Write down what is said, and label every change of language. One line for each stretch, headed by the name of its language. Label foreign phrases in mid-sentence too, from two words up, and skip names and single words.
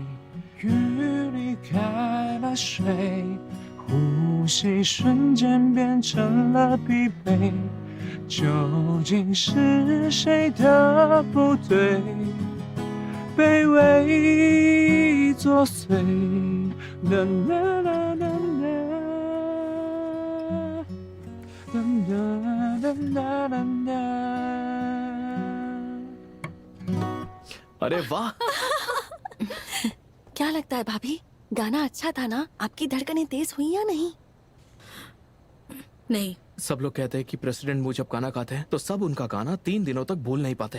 Chinese: 雨离开了水，呼吸瞬间变成了疲惫，究竟是谁的不对？卑微作祟，啦啦啦啦啦，啦啦啦啦啦。
Hindi: अरे वाह। क्या लगता है भाभी, गाना अच्छा था ना? आपकी धड़कनें तेज हुई या नहीं? नहीं, सब लोग कहते हैं कि प्रेसिडेंट मू जब गाना गाते हैं तो सब उनका गाना 3 दिनों तक भूल नहीं पाते।